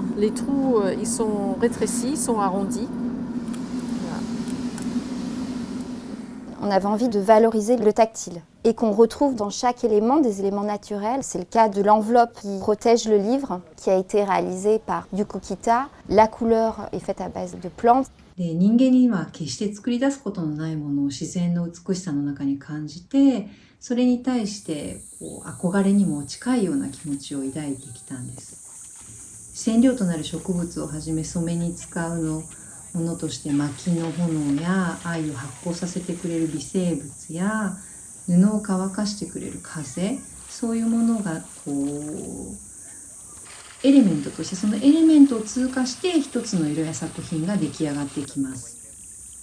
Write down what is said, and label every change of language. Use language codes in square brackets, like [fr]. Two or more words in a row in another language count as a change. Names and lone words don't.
[fr] Les trous, ils sont rétrécis, ils sont arrondis. On avait envie de valoriser le tactile et qu'on retrouve dans chaque élément des éléments naturels. C'est le cas de l'enveloppe qui protège le livre, qui a été réalisée par Yuko Kita. La couleur est faite à base de plantes. [ja] で、人間には決して作り出すことのないものを自然の美しさの中に感じて、それに対して憧れにも近いような気持ちを抱いてきたんです。染料となる植物をはじめ染めに使うものとして薪の炎や藍を発酵させてくれる微生物や布を乾かしてくれる風、そういうものがエレメントとしてそのエレメントを通過して一つの色や作品が出来上がってきます。